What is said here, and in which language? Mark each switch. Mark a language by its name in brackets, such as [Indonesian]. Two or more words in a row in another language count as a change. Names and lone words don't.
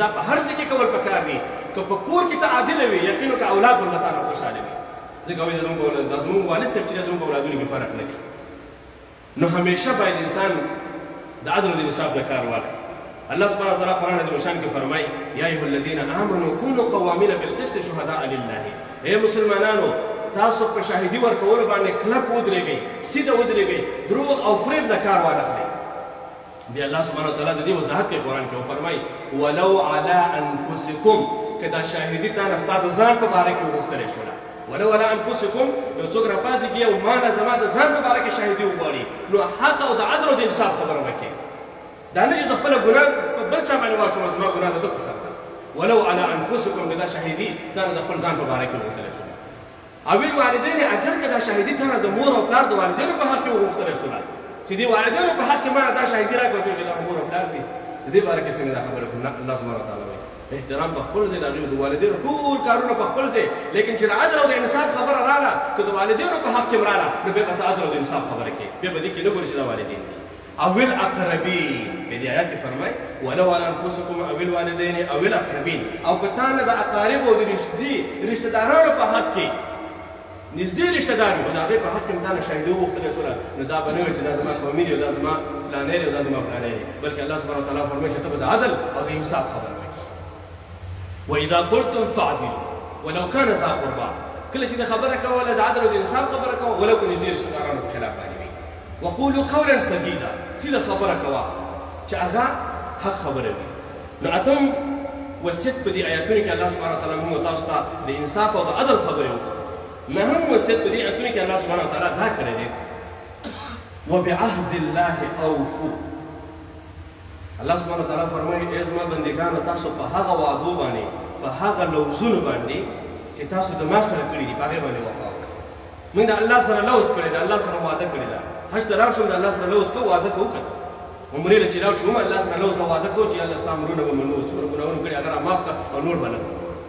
[Pashto] دا په هر څه کې کول پکار دي. که په کور کې ته عادله وي، یقین وکړه اولاد به له تا نه خوشحاله وي. ځکه وایي دا زموږ والد صاحب چې دی زموږ په اولادونو کې فرق نه کوي. نو همیشه باید انسان د عدل او د انصاف نه کار واخلي. الله سبحانه وتعالی قرآن عظیم الشان کې فرمایي [Arabic] یا ایها الذین آمنوا کونوا قوامین بالقسط شهداء لله. [Pashto] ای مسلمانانو، تاسو په شاهدي ورکولو باندې کلک ودرېږئ، سیده ودرېږئ، دروغ او فریب نه کار وانخلئ. بیا الله سبحانه وتعالی د دې وضاحت کوي قرآن کې، وفرمایي [Arabic] ولو علی انفسکم، [Pashto] که دا شاهدي تا نه ستا د ځان په باره کې وغوښتلی شوله، [Arabic] ولو علی انفسکم، [Pashto] یو څوک راپاڅېږي او ما نه زما د ځان په باره کې شاهدي وغواړي، نو حق او د عدل او د انصاف خبره به کوي. دا نه چې زه خپله ګناه په بل چا باندې واچوم، زما ګناه د ده په سر ده، [Arabic] ولو على انفسکم [Pashto] دا شهیدی دا د خپل ځان په باره کې وغوښتلی شوله او الوالدین اگر که دا شهیدي تا د مور او پلار د والدینو په حق کې وغوښتلی شوله چې دې والدینو په حق کې ما دا شهیدي راکړه چې دا مور او پلار دي د دې باره کې څنګه دا خبره کوم الله سبحانه وتعالی وایي احترام په خپل ځای د هغوی د والدینو ټول کارونه په خپل ځای لیکن چې د عدل او د انصاف خبره راغله که د والدینو په حق کې هم راغله نو بیا به ته عدل او د انصاف خبره کوې بیا به دې کې نه ګورې چې دا والدین دي او الاقربین په دې آیات کې فرمایي ولو [Arabic] على انفسکم [Pashto] او الوالدین او الاقربین او که تا نه د اقاربو او د رشته دارانو په حق کې نږدې رشته دار وي او د هغې په حق کې هم تا نه شهیدي وغوښتلی شوله نو دا به نه وي چې دا زما قومي دی او دا زما فلانی دی او دا زما فلانی دی بلکې الله سبحانه وتعالی فرمایي چې ته به د عدل او د انصاف خبره وکړې [Arabic] واذا قلتم فاعدلوا ولو كان ذا قربى [Pashto] کله چې د خبره کوله د عدل او د انصاف خبره کوه ولو که نږدې رشته دارانو په خلاف باندې وي [Arabic] وقولوا قولا سديدا [Pashto] سیده خبره کوه چې هغه حق خبره وي نو اتم وصیت په دې آیاتونو کې الله سبحانه وتعالی موږ تاسو ته د انصاف او د عدل خبرې وکړه نهم وصیت په دې آیاتونو کې الله سبحانه وتعالی دا کړی دی [Arabic] وبعهد الله اوفوا [Pashto] الله سبحانه وتعالی فرمایي ای زما بندګانو تاسو په هغه وعدو باندې په هغه لوزونو باندې چې تاسو د ما سره کړي دي په هغې باندې وفا وکړئ موږ د الله سره لوز کړی ده الله سره وعده کړې ده حج ته لاړ شو د الله سره لوز کوو وعده کوو که عمرې له چې لاړ شو هم الله سره لوز او وعده کوو چې الله ستا امرونه به منو څومره ګناهونه کړي هغه راماف کړه او نور به نه کوو